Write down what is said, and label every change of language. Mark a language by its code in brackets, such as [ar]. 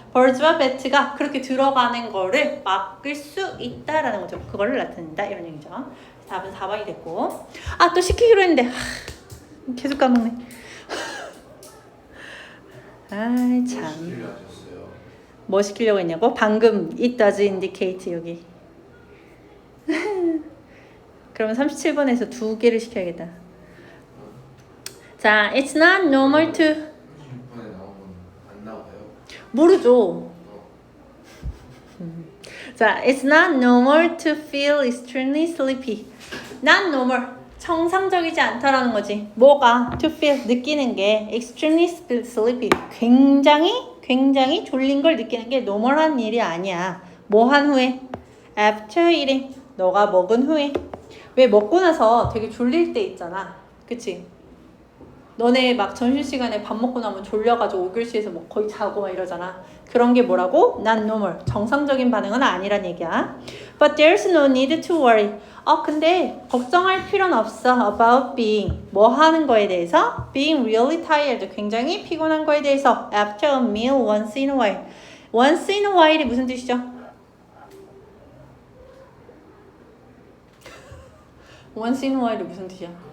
[ko] birds와 bat가 그렇게 들어가는 거를 막을 수 있다라는 거죠. 그거를 나타낸다 이런 얘기죠. 답은 4번이 됐고 또 시키기로 했는데 계속 까먹네. 아이 참. 시키려 하셨어요. 뭐 시키려고 했냐고? 방금 [en] it does indicate [ko] 여기. 그러면 37번에서 두 개를 시켜야겠다. [en] 자, it's not normal to [ko] 36번에 나오면 안 나와요? 모르죠. [en] 자, it's not normal to feel extremely sleepy. not normal. [ko] 정상적이지 않다라는 거지. 뭐가? [en] to feel [ko] 느끼는 게 [en] extremely sleepy. [ko] 굉장히 졸린 걸 느끼는 게 normal한 일이 아니야. 뭐 한 후에? [en] after eating. [ko] 너가 먹은 후에. 왜 먹고 나서 되게 졸릴 때 있잖아. 그치? 너네 막 점심시간에 밥 먹고 나면 졸려가지고 5교시에서 뭐 거의 자고 막 이러잖아. 그런 게 뭐라고? [en] not normal. [ko] 정상적인 반응은 아니란 얘기야. [en] But there's no need to worry. [ko] 근데 걱정할 필요는 없어. [en] about being. [ko] 뭐 하는 거에 대해서? [en] being really tired. [ko] 굉장히 피곤한 거에 대해서. [en] after a meal once in a while. once in a while이 [ko] 무슨 뜻이죠? [en] once in a while이 [ko] 무슨 뜻이야?